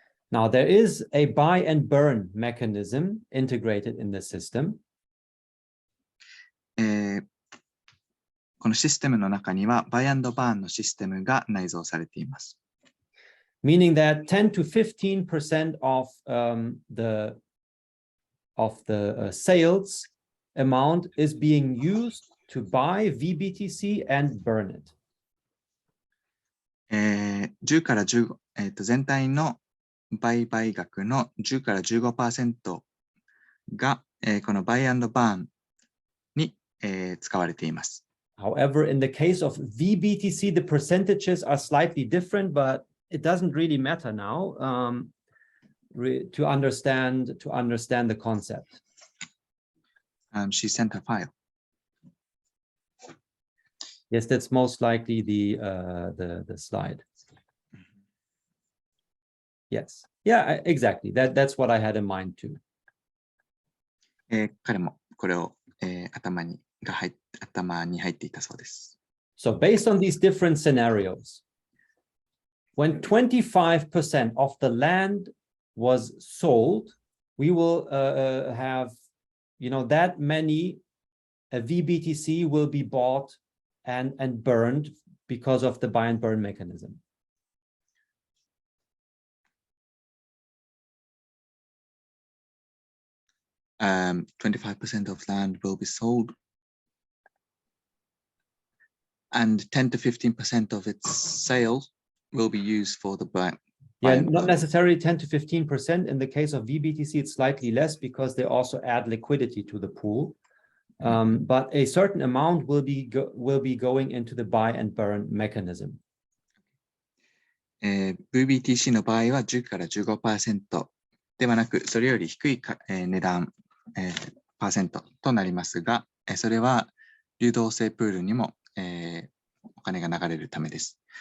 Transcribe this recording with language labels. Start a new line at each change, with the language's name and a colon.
English: Now, there is a buy and burn mechanism integrated in the system.
Japanese: このシステムの中には、バイアンドバーンのシステムが内蔵されています。
English: Meaning that 10 to 15% of the sales amount is being used to buy VBTC and burn it.
Japanese: 10から15、全体の売買額の10から 15% が、このバイアンドバーンに、使われています。
English: However, in the case of VBTC, the percentages are slightly different, but it doesn't really matter now to understand the concept. She sent a file. Yes, that's most likely the slide. Yes, yeah, exactly. That's what I had in mind too.
Japanese: 彼もこれを、頭に入っていたそうです。
English: So based on these different scenarios, when 25% of the land was sold, we will have, that many VBTC will be bought and burned because of the buy and burn mechanism. Um, 25% of land will be sold, and 10 to 15% of its sales will be used for the buy. Yeah, not necessarily 10 to 15%. In the case of VBTC, it's slightly less because they also add liquidity to the pool. But a certain amount will be going into the buy and burn mechanism.
Japanese: VBTC の場合は10から 15% ではなく、それより低い値段、パーセントとなりますが、それは流動性プールにも、お金が流れるためです。